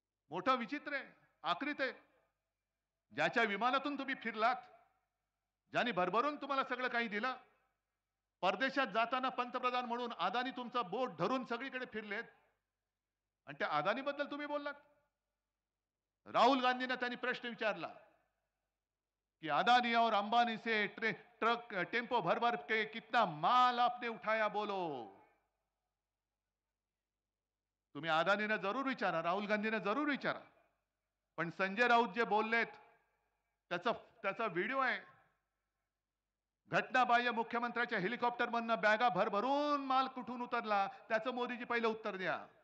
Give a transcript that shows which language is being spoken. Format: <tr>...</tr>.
<mr>मोठं विचित्र आहे, आकृत आहे. ज्याच्या विमानातून तुम्ही फिरलात, ज्याने भरभरून तुम्हाला सगळं काही दिलं, परदेशात जाताना पंतप्रधान म्हणून अदानी तुमचं बोट धरून सगळीकडे फिरलेत आणि त्या अदानी बद्दल तुम्ही बोललात. राहुल गांधींना त्यांनी प्रश्न विचारला कि</mr> <hi>अदानी और अंबानी से ट्रक टेम्पो भर भर के कितना माल आपने उठाया बोलो.</hi> <mr>तुम्ही अदानीने जरूर विचारा, राहुल गांधीने जरूर विचारा, पण संजय राऊत जे बोललेत त्याचा व्हिडिओ आहे. घटनाबाह्य मुख्यमंत्र्याच्या हेलिकॉप्टर मधनं बॅगा भरभरून माल कुठून उतरला त्याचं मोदीजी पहिलं उत्तर द्या.</mr>